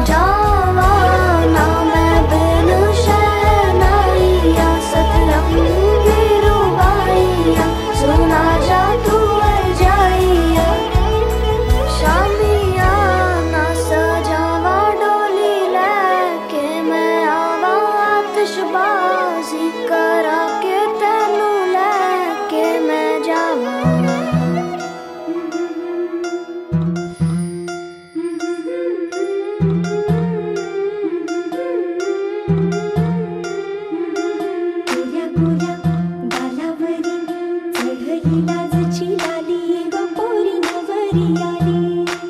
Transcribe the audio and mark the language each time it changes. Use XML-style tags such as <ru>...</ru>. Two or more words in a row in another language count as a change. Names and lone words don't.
<pa>ਜਾਵਾਂ ਨਾ ਮੈਂ ਬਿਨ ਸ਼ਹਿਨਾਈਆਂ ਸਤਰੰਗੀ ਰੁਬਾਈਆਂ ਸੁਣਾ ਜਾ ਤੂੰ ਜਾਈਆਂ। ਸ਼ਾਮੀਆ ਨਾ ਸਜਾਵਾਂ ਡੋਲੀ ਲੈਕੇ ਮੈਂ ਆਵਾਂ ਆਤਿਸ਼ਬਾਜ਼ੀ ਕਰਾ ਕੇ ਤੈਨੂੰ ਲੈਕੇ ਮੈਂ ਜਾਵਾਂ।</pa> <mr>गोऱ्या गोऱ्या गालावरी चढली लाजची लाली ग पोरी नवरी आली।</mr>